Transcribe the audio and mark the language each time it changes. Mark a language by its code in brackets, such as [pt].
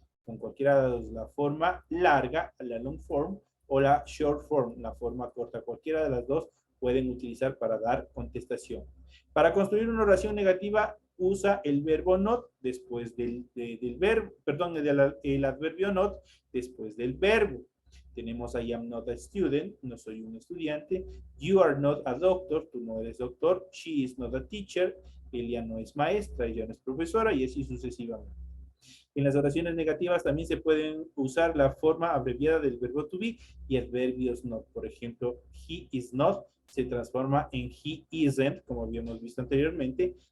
[es] Con cualquiera de la forma larga, la long form, o la short form, la forma corta. Cualquiera de las dos pueden utilizar para dar contestación. Para construir una oración negativa, usa el verbo not después del verbo, perdón, el adverbio not después del verbo. [en] Tenemos I am not a student, [es] no soy un estudiante. [en] You are not a doctor, [es] tú no eres doctor. [en] She is not a teacher, [es] ella no es maestra, ella no es profesora, y así sucesivamente. En las oraciones negativas también se pueden usar la forma abreviada del verbo to be y adverbios not. Por ejemplo, [en] he is not [es] se transforma en [en] he isn't, [es] como habíamos visto anteriormente.